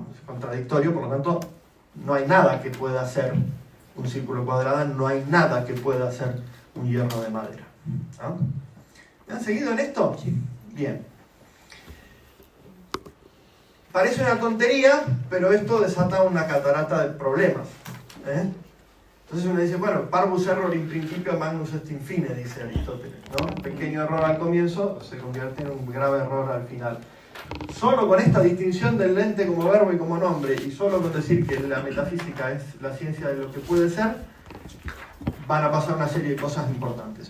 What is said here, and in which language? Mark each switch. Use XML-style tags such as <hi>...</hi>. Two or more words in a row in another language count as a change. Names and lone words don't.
<es>Es contradictorio, por lo tanto, no hay nada que pueda ser un círculo cuadrado, no hay nada que pueda ser un hierro de madera, ¿no? ¿Me han seguido en esto? Sí. Bien. Parece una tontería, pero esto desata una catarata de problemas, ¿eh? Entonces uno dice, bueno,</es> <la>parvus error in principio magnus est in fine,</la> <es>dice Aristóteles, ¿no? Un pequeño error al comienzo se convierte en un grave error al final. Solo con esta distinción del ente como verbo y como nombre, y solo con decir que la metafísica es la ciencia de lo que puede ser, van a pasar una serie de cosas importantes.</es>